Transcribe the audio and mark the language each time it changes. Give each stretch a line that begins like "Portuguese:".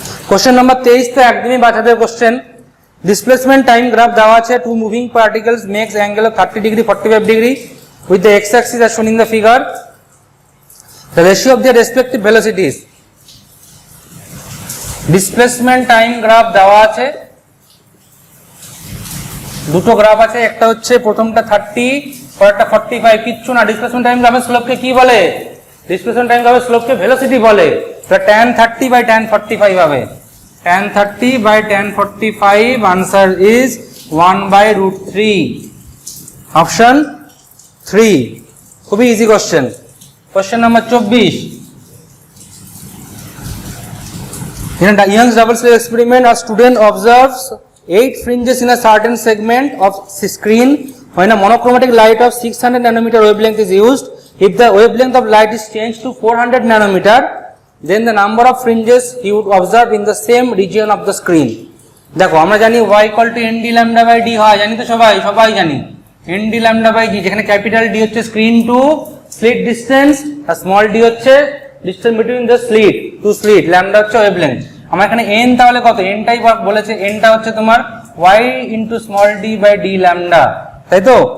Bangla: Question number 23 তো একদমই বাচ্চাদের কোশ্চেন। ডিসপ্লেসমেন্ট টাইম গ্রাফ দেওয়া আছে,
English: Two moving particles makes angle of 30 degree 45 degree with the x-axis as shown in the figure. The ratio of their respective velocities.
Bangla: Displacement time graph দেওয়া আছে, দুটো graph আছে, একটা হচ্ছে প্রথমটা 30 পরেরটা 45, কিচ্ছু না। ডিসপ্লেসমেন্ট টাইম গ্রাফের স্লোপকে কি বলে? ডিসপ্লেসমেন্ট টাইম গ্রাফের স্লোপকে ভেলোসিটি বলে। তাহলে tan 30 বাই tan 45 হবে, tan 30 by tan 45, answer is 1/√3, option 3। খুবই easy question. Question number 24,
English: in a Young's double slit experiment, a student observes 8 fringes in a certain segment of screen when a monochromatic light of 600 nanometer wavelength is used. If the wavelength of light is changed to 400 nanometer, then the number of fringes he would observe in the same region of the screen.
Bangla: দেখো আমরা জানি y equal to nd lambda by d হয়, জানি তো সবাই জানি nd lambda by d, যেখানে capital d হচ্ছে স্ক্রিন টু স্লিট ডিসটেন্স আর স্মল d হচ্ছে distance between the slit two slit, lambda হচ্ছে ওয়েভলেংথ। আমার এখানে n তাহলে কত? n টাই বলেছে, n টা হচ্ছে তোমার y into small d by d lambda, তাই তো?